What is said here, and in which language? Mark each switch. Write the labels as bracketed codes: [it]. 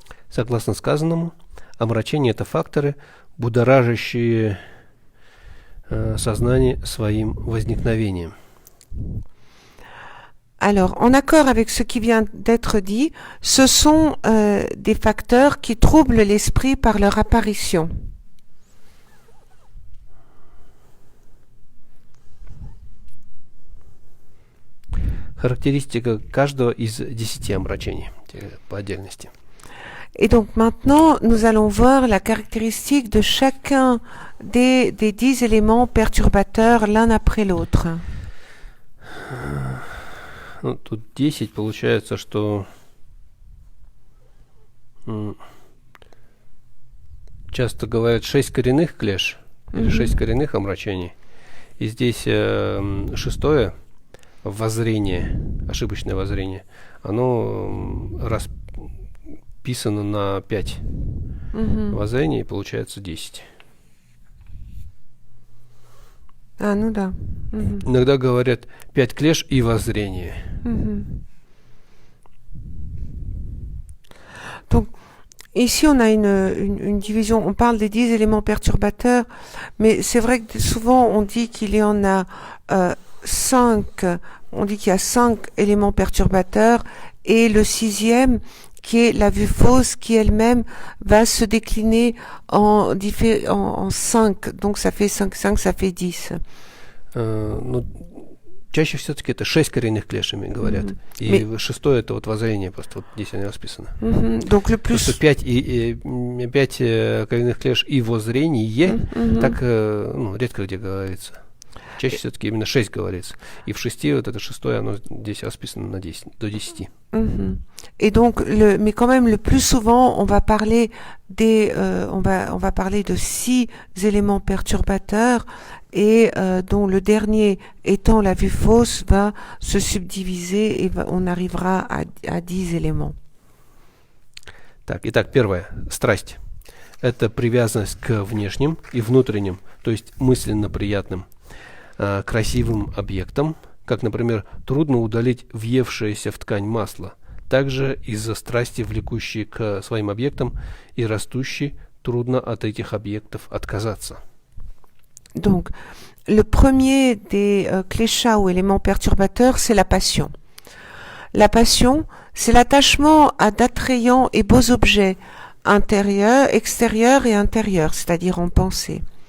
[ru] Согласно сказанному, омрачение – это факторы, будоражащие сознание своим возникновением. [fr] Alors, en accord avec ce qui vient d'être dit, ce sont des facteurs qui troublent l'esprit par leur apparition. [ru] Характеристика каждого из 10 омрачений по отдельности. [fr] Et donc maintenant, nous allons voir la caractéristique de chacun des 10 éléments perturbateurs l'un après l'autre. [ru] Ну, тут 10, получается, что часто говорят 6 коренных клеш, или 6 коренных омрачений. И здесь шестое воззрение, ошибочное воззрение, оно расписано на 5 воззрений, и получается 10. Ah, ну да. Иногда говорят 5 клеш и воззрение. [fr] Donc, ici, on a une division. On parle des 10 éléments perturbateurs, mais c'est vrai que souvent, on dit qu'il y en a 5. On dit qu'il y a 5 éléments perturbateurs et le 6e, qui est la vue fausse, qui elle-même va se décliner en 5. Donc, ça fait 5, ça fait 10. [ru] Ну, чаще все-таки это 6 коренных клешами говорят. И шестое это вот воззрение, просто вот здесь они расписаны. [fr] Donc, le plus... [ru] 5 коренных клеш и воззрение, так редко где говорится. Чаще все-таки именно 6 говорится. И в 6 вот это шестое, оно здесь расписано на 10, до 10. [fr] Et donc, mais quand même, le plus souvent, on va parler on va parler de 6 éléments perturbateurs et dont le dernier étant la vue fausse va se subdiviser et on arrivera à 10 éléments. [ru] Так, итак, первое. Страсть. Это привязанность к внешним и внутренним, то есть мысленно приятным, красивым объектам, как, например, трудно удалить въевшееся в ткань масло. Также из-за страсти, влекущей к своим объектам и растущей, трудно от этих объектов отказаться. [fr] Donc, le premier des kléchas ou éléments perturbateurs, c'est la passion. La passion, c'est l'attachement à d'attrayants et beaux objets, extérieurs et intérieurs, c'est-à-dire en pensée.